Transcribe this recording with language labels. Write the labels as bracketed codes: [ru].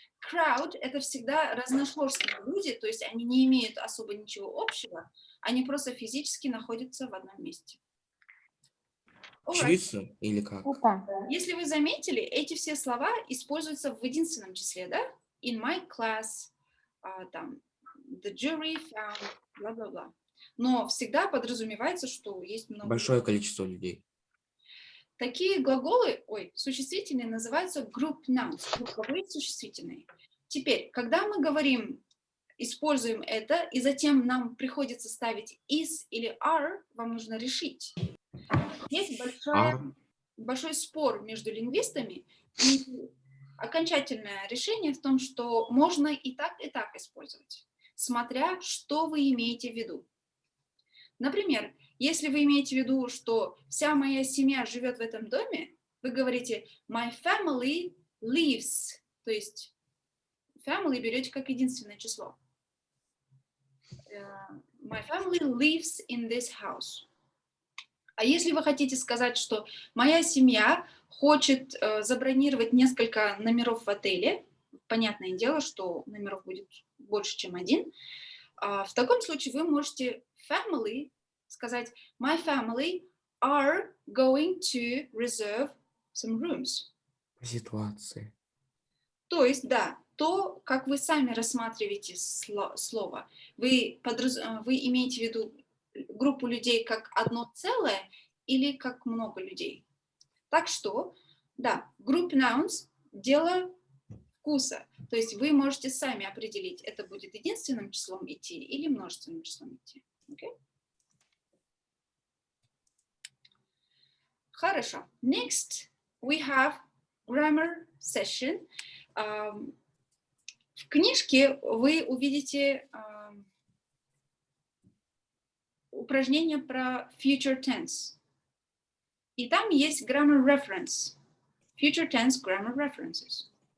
[ru] Crowd – это всегда разношерстные люди, то есть они не имеют особо ничего общего, они просто физически находятся в одном месте. Очевидцы или как? Если вы заметили, эти все слова используются в единственном числе, да? [en] In my class, там, the jury found, бла-бла-бла. [ru] Но всегда подразумевается, что есть много... Большое количество людей. Такие глаголы, существительные, называются group nouns, групповые существительные. Теперь, когда мы говорим, используем это, и затем нам приходится ставить is или are, вам нужно решить. Есть большой спор между лингвистами, и окончательное решение в том, что можно и так использовать, смотря что вы имеете в виду. Например, если вы имеете в виду, что вся моя семья живет в этом доме, вы говорите [en] my family lives, [ru] то есть family берете как единственное число. [en] My family lives in this house. [ru] А если вы хотите сказать, что моя семья хочет забронировать несколько номеров в отеле, понятное дело, что номеров будет больше, чем один, В таком случае вы можете [en] family [ru] сказать [en] my family are going to reserve some rooms. [ru] По ситуации. То есть, да, то, как вы сами рассматриваете слово. Вы имеете в виду группу людей как одно целое или как много людей. Так что, да, group nouns – дело вкуса. То есть вы можете сами определить, это будет единственным числом идти или множественным числом идти. [en] Okay? [ru] Хорошо. [en] Next, we have grammar session. [ru] В книжке вы увидите упражнение про future tense. И там есть grammar reference. [en] Future tense grammar references.